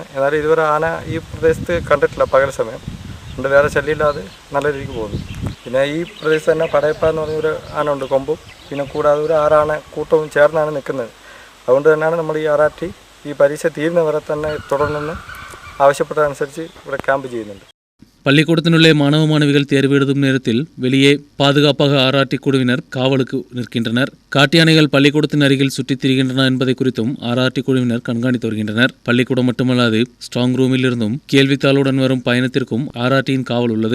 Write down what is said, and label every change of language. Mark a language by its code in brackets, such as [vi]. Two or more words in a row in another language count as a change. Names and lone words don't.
[ml] എന്നാലും ഇതുവരെ ആന ഈ പ്രദേശത്ത് കണ്ടിട്ടില്ല പകൽ സമയം കൊണ്ട്, വേറെ ശല്യമില്ലാതെ നല്ല രീതിക്ക് പോകുന്നു. പിന്നെ ഈ പ്രദേശത്ത് തന്നെ പടയപ്പ എന്ന് പറഞ്ഞൊരു ആന ഉണ്ട്, കൊമ്പും പിന്നെ കൂടാതെ ഒരു 6 ആന കൂട്ടവും ചേർന്നാണ് നിൽക്കുന്നത്. അതുകൊണ്ട് തന്നെയാണ് നമ്മൾ ഈ ആർആർടി ഈ പരീക്ഷ തീരുന്നവരെ തന്നെ തുടർന്ന് ആവശ്യപ്പെട്ടതനുസരിച്ച് ഇവിടെ ക്യാമ്പ് ചെയ്യുന്നുണ്ട്. [ta] பள்ளிக்கூடத்தினுள்ளே மாணவ மாணவிகள் தேர்வு எழுதும் நேரத்தில் வெளியே பாதுகாப்பாக ஆர்ஆர்டி குழுவினர் காவலுக்கு நிற்கின்றனர். காட்டு யானைகள் பள்ளிக்கூடத்தின் அருகில் சுற்றித் திரிகின்றன என்பதை குறித்தும் ஆர்ஆர்டி குழுவினர் கண்காணித்து வருகின்றனர். பள்ளிக்கூடம் மட்டுமல்லாது ஸ்ட்ராங் ரூமில் இருந்தும் கேள்வித்தாளுடன் வரும் பயணத்திற்கும் ஆர்ஆர்டியின் காவல் உள்ளது.